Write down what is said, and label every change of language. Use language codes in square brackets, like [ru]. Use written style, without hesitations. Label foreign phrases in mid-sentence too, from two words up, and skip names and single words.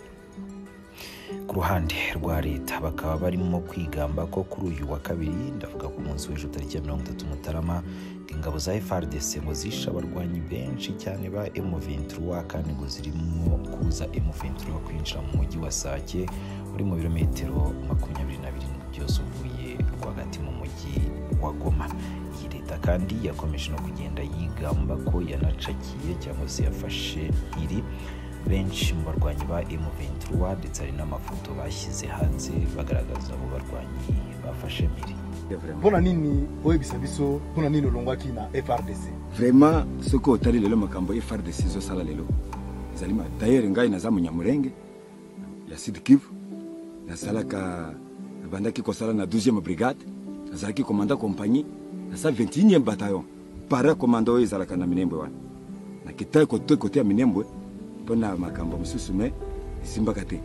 [rw] Ku ruhande rwa leta bakaba barimo kwigamba ko kuri uyu wa kabiri ndavuga ku munsi w'ejo tariki ya 30 Mutarama ingabo za FARDC ngo zishe abarwanyi benshi cyane ba M23 kandi ngo zirimo kuza M23 kwinjira mu mujyi wa Sake uri mu birometero 22 byose uvuye rwagati mu mujyi wa Goma. Iyi leta kandi yakomeje no kugenda yigamba ko yanacakiye cyangwa se yafashe iri benshi mu barwanyi ba M23 ndetse hari n'amafoto bashyize hanze bagaragaza abo barwanyi bafashe miri. [ln] Pona nini oye bisabiso pona nini olongwaki na FARDC? Vraiment soko otali lelo makambo FARDC zo sala lelo ezalima d'ailleurs ngai naza munyamurenge ya Sud Kivu nasalaka bandaki kosala na 12e brigade, nazalaki [fr] commandant compagnie [ln] na [fr] 21e bataillon para commando [ln] ezalaka na Minembwe wana na kita kote ya Minembwe pona makambo mususu me simbaka te.